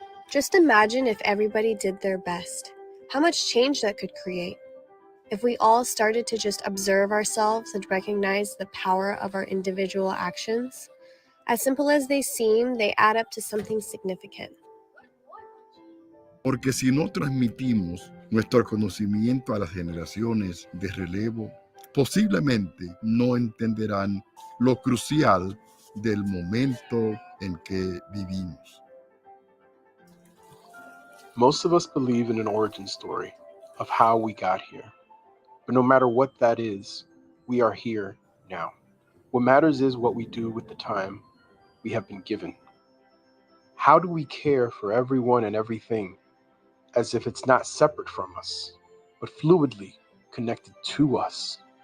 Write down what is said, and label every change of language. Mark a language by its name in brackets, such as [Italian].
[English] Just imagine if everybody did their best, how much change that could create. If we all started to just observe ourselves and recognize the power of our individual actions, as simple as they seem, they add up to something significant. [Spanish] Porque si no transmitimos nuestro conocimiento a las generaciones de relevo, posiblemente no entenderán lo crucial del momento en que vivimos. [English] Most of us believe in an origin story of how we got here. But no matter what that is, we are here now. What matters is what we do with the time we have been given. How do we care for everyone and everything as if it's not separate from us, but fluidly connected to us?